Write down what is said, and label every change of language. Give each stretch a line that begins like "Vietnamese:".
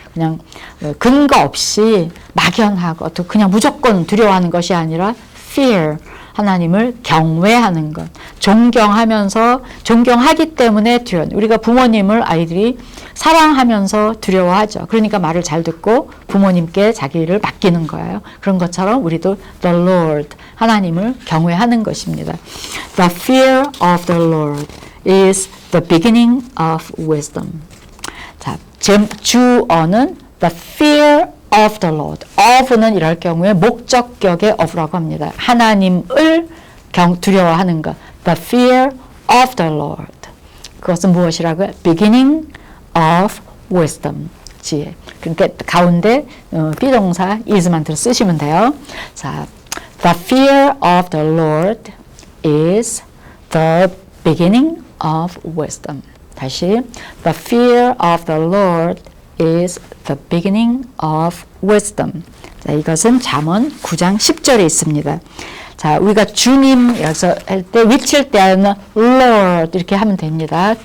Korean: 그냥 근거 없이 막연하고 또 그냥 무조건 두려워하는 것이 아니라 fear, 하나님을 경외하는 것, 존경하면서 존경하기 때문에 두려워. 우리가 부모님을 아이들이 사랑하면서 두려워하죠. 그러니까 말을 잘 듣고 부모님께 자기를 맡기는 거예요. 그런 것처럼 우리도 the Lord, 하나님을 경외하는 것입니다.
English: The fear of the Lord is the beginning of wisdom.
Korean: 자, 주어는
English: the fear of the Lord.
Korean: of는 이럴 경우에 목적격의 of라고 합니다. 하나님을 두려워하는 것.
English: The fear of the Lord.
Korean: 그것은 무엇이라고요?
English: Beginning of wisdom. 지혜.
Korean: 그러니까 가운데 비동사 is만 쓰시면 돼요.
English: 자, the fear of the Lord is the beginning of wisdom. 다시, the fear of the Lord is the beginning of wisdom.
Korean: 자, 이것은 잠언 9장 10절에 있습니다. 자, 자, 우리가 주님에서 할 때 외칠 때는 Lord 이렇게 하면 됩니다.